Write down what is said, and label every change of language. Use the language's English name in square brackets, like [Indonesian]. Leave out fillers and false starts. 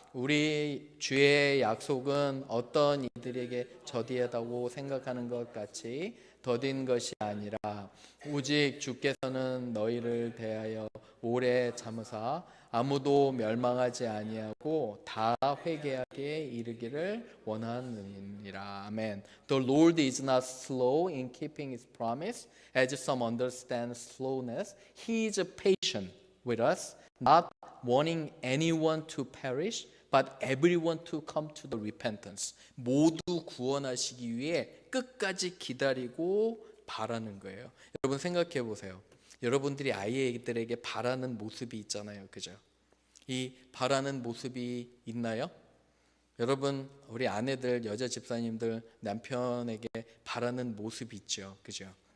[Korean] 우리 주의 약속은 어떤 이들에게 저디하다고 생각하는 것 같이 더딘 것이 아니라 오직 주께서는 너희를 대하여 오래 참으사 아무도 멸망하지 아니하고 다 회개하게 이르기를 원하느니라. 아멘. [English] The Lord is not slow in keeping his promise, as some understand slowness. He is patient with us, not wanting anyone to perish, but everyone to come to the repentance. [Korean] 모두 구원하시기 위해 끝까지 기다리고 바라는 거예요. 여러분 생각해 보세요. 여러분들이 아이들에게 바라는 모습이 있잖아요. 그죠? 이 바라는 모습이 있나요? 여러분 우리 아내들, 여자 집사님들 남편에게 바라는 모습이 있죠. 그죠?